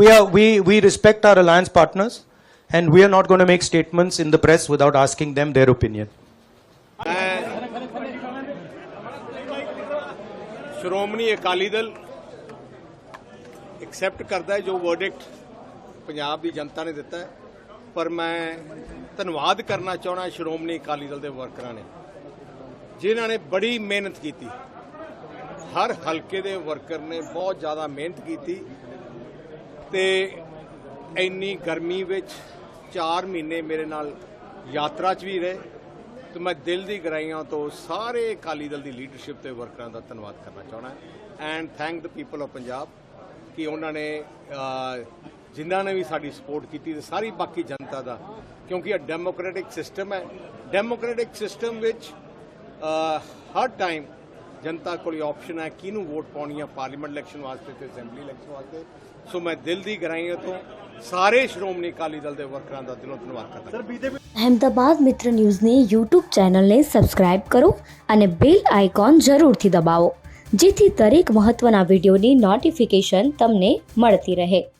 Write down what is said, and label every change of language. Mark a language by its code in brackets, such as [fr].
[en] We respect our alliance partners, and we are not going to make statements in the press without asking them their opinion. [pa] Shiromani Akali Dal accept ਕਰਦਾ ਹੈ ਜੋ verdict Punjab ਦੀ ਜਨਤਾ ਨੇ ਦਿੱਤਾ ਹੈ, ਪਰ ਮੈਂ ਧੰਨਵਾਦ ਕਰਨਾ ਚਾਹਣਾ ਸ਼੍ਰੋਮਣੀ ਅਕਾਲੀ ਦਲ ਦੇ ਵਰਕਰਾਂ ਨੇ ਜਿਨ੍ਹਾਂ ਨੇ ਬੜੀ ਮਿਹਨਤ ਕੀਤੀ। ਹਰ ਹਲਕੇ ਦੇ ਵਰਕਰ ਨੇ ਬਹੁਤ ਜ਼ਿਆਦਾ ਮਿਹਨਤ ਕੀਤੀ ਤੇ ਇੰਨੀ ਗਰਮੀ ਵਿੱਚ 4 ਮਹੀਨੇ ਮੇਰੇ ਨਾਲ ਯਾਤਰਾ 'ਚ ਵੀ ਰਹੇ ਤੇ ਮੈਂ ਦਿਲ ਦੀ ਗਹਿਰਾਈਆਂ ਤੋਂ ਸਾਰੇ ਅਕਾਲੀ ਦਲ ਦੀ ਲੀਡਰਸ਼ਿਪ ਤੇ ਵਰਕਰਾਂ ਦਾ ਧੰਨਵਾਦ ਕਰਨਾ ਚਾਹੁੰਦਾ [en] and thank the people of Punjab [pa] ਕਿ ਉਹਨਾਂ ਨੇ ਜਿਨ੍ਹਾਂ ਨੇ ਵੀ ਸਾਡੀ ਸਪੋਰਟ ਕੀਤੀ ਤੇ ਸਾਰੀ ਬਾਕੀ ਜਨਤਾ ਦਾ, ਕਿਉਂਕਿ ਇਹ ਡੈਮੋਕ੍ਰੈਟਿਕ ਸਿਸਟਮ ਹੈ। ਡੈਮੋਕ੍ਰੈਟਿਕ ਸਿਸਟਮ ਵਿੱਚ ਹਰ ਟਾਈਮ ਜਨਤਾ ਕੋਲ ਆਪਸ਼ਨ ਹੈ ਕਿਹਨੂੰ ਵੋਟ ਪਾਉਣੀ ਹੈ ਪਾਰਲੀਮੈਂਟ ਇਲੈਕਸ਼ਨ ਵਾਸਤੇ ਤੇ ਅਸੈਂਬਲੀ ਇਲੈਕਸ਼ਨ ਵਾਸਤੇ। ਸੋ ਮੈਂ ਦਿਲ ਦੀ ਗਹਿਰਾਈਆਂ ਤੋਂ ਸਾਰੇ ਸ਼੍ਰੋਮਣੀ ਅਕਾਲੀ ਦਲ ਦੇ ਵਰਕਰਾਂ ਦਾ ਦਿਲੋਂ ਧੰਨਵਾਦ ਕਰਦਾ। [gu] અહેમદાબાદ મિત્ર ન્યૂઝની યુટ્યુબ ચેનલને સબસ્ક્રાઇબ કરો અને બેલ આઇકોન જરૂરથી દબાવો, જેથી દરેક મહત્ત્વના વિડીયોની નોટિફિકેશન તમને મળતી રહે।